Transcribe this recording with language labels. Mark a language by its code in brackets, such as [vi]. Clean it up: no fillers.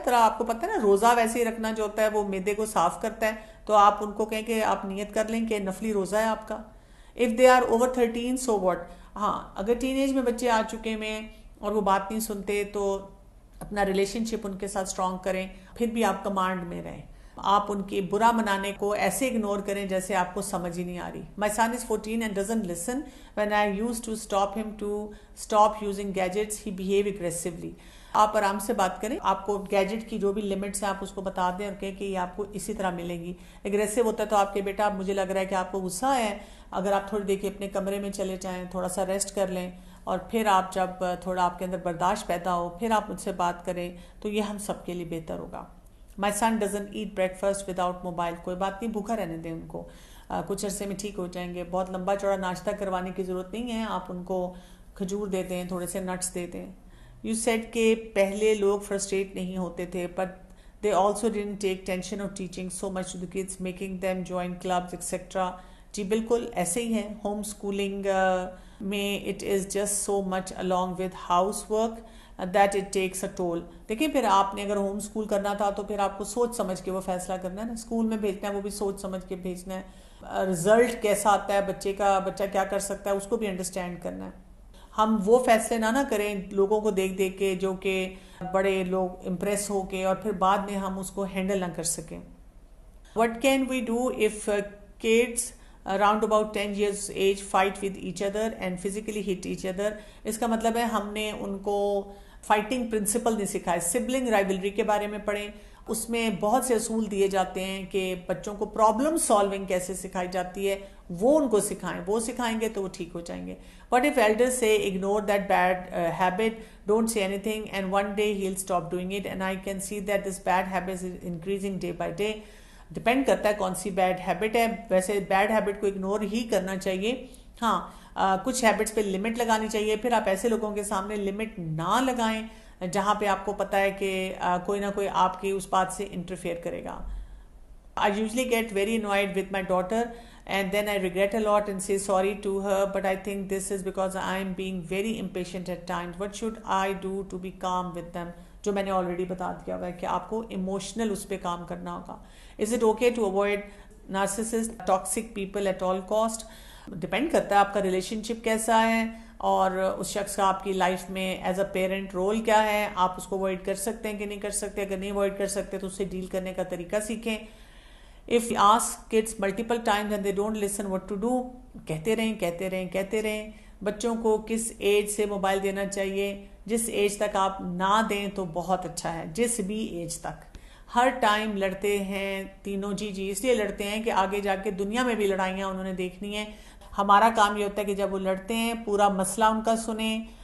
[ur] طرح آپ کو پتہ ہے نا روزہ ویسے ہی رکھنا جو ہوتا ہے وہ معدے کو صاف کرتا ہے, تو آپ ان کو کہیں کہ آپ نیت کر لیں کہ نفلی روزہ ہے آپ کا. [en] If they are over 13 so what. [ur] ہاں, اگر ٹین ایج میں بچے آ چکے ہیں اور وہ بات نہیں سنتے تو اپنا ریلیشن شپ ان کے ساتھ اسٹرانگ کریں, پھر بھی آپ کمانڈ میں رہیں. آپ ان کے برا منانے کو ایسے اگنور کریں جیسے آپ کو سمجھ ہی نہیں آ رہی. [en] My son is 14 and doesn't listen. When I used to stop him to stop using gadgets, he behave aggressively. [ur] آپ آرام سے بات کریں, آپ کو گیجٹ کی جو بھی لمٹس ہیں آپ اس کو بتا دیں اور کہیں کہ یہ آپ کو اسی طرح ملیں گی. اگریسو ہوتا ہے تو آپ کے بیٹا مجھے لگ رہا ہے کہ آپ کو غصہ ہے, اگر آپ تھوڑی دیر کے اپنے کمرے میں چلے جائیں, تھوڑا سا ریسٹ کر لیں, اور پھر آپ جب تھوڑا آپ کے اندر برداشت پیدا ہو پھر آپ مجھ سے بات کریں, تو یہ ہم سب کے لیے بہتر ہوگا. [en] My son doesn't eat breakfast without mobile. [ur] کوئی بات نہیں, بھوکا رہنے دیں ان کو, کچھ عرصے میں ٹھیک ہو جائیں گے. بہت لمبا چوڑا ناشتہ کروانے کی ضرورت نہیں ہے, آپ ان کو کھجور دے دیں, تھوڑے سے نٹس دے دیں. [en] You said [ur] کہ پہلے لوگ فرسٹریٹ نہیں ہوتے تھے [en] but they also didn't take tension of teaching so much to the kids, making them join clubs etc. [ur] جی بالکل ایسے ہی ہے. [en] Home schooling میں it is just so much along with house work that it takes a toll. [ur] دیکھیں پھر آپ نے اگر home school کرنا تھا تو پھر آپ کو سوچ سمجھ کے وہ فیصلہ کرنا ہے نا. اسکول میں بھیجنا ہے وہ بھی سوچ سمجھ کے بھیجنا ہے. رزلٹ کیسا آتا ہے بچے کا, بچہ کیا کر سکتا ہے, اس کو بھی انڈرسٹینڈ کرنا ہے. ہم وہ فیصلے نہ کریں لوگوں کو دیکھ دیکھ کے جو کہ بڑے لوگ امپریس ہو کے اور پھر بعد میں ہم اس کو ہینڈل نہ کر سکیں. [en] What can we do if kids around about 10 years age fight with each other and physically hit each other? [ur] اس کا مطلب ہے ہم نے ان کو فائٹنگ پرنسپل نہیں سکھائے. سبلنگ رائولری کے بارے میں پڑھیں, اس میں بہت سے اصول دیے جاتے ہیں کہ بچوں کو پرابلم سالونگ کیسے سکھائی جاتی ہے, وہ ان کو سکھائیں. وہ سکھائیں گے تو وہ ٹھیک ہو جائیں گے. [en] What if elders say ignore that bad habit, don't say anything and one day he'll stop doing it, and I can see that this bad habit is increasing day by day. [ur] Depend کرتا ہے کون سی bad habit ہے. ویسے bad habit کو ignore ہی کرنا چاہیے. ہاں, کچھ ہیبٹس پہ لمٹ لگانی چاہیے. پھر آپ ایسے لوگوں کے سامنے لمٹ نہ لگائیں جہاں پہ آپ کو پتا ہے کہ کوئی نہ کوئی آپ کی اس بات سے انٹرفیئر کرے گا. [en] I usually get very annoyed with my daughter and then I regret a lot and say sorry to her, but I think this is because I am being very impatient at times. What should I do to be calm with them? [ur] جو میں نے already بتا دیا ہوا ہے کہ آپ کو ایموشنل اس پہ کام کرنا ہوگا. [en] Is it okay to avoid narcissist, toxic people at all cost? [ur] Depend کرتا ہے آپ کا ریلیشن شپ کیسا ہے اور اس شخص کا آپ کی لائف میں ایز اے پیرنٹ رول کیا ہے. آپ اس کو اوائڈ کر سکتے ہیں کہ نہیں کر سکتے. اگر نہیں اوائڈ کر سکتے تو اس سے ڈیل کرنے کا طریقہ سیکھیں. [en] If you ask kids multiple times and they don't listen, what to do? [ur] کہتے رہیں. بچوں کو کس ایج سے موبائل دینا چاہیے؟ جس ایج تک آپ نہ دیں تو بہت اچھا ہے. جس بھی ایج تک. ہر ٹائم لڑتے ہیں تینوں جی اس لیے لڑتے ہیں کہ آگے جا کے دنیا میں بھی لڑائیاں انہوں نے دیکھنی ہیں. ہمارا کام یہ ہوتا ہے کہ جب وہ لڑتے ہیں پورا مسئلہ ان کا سنیں,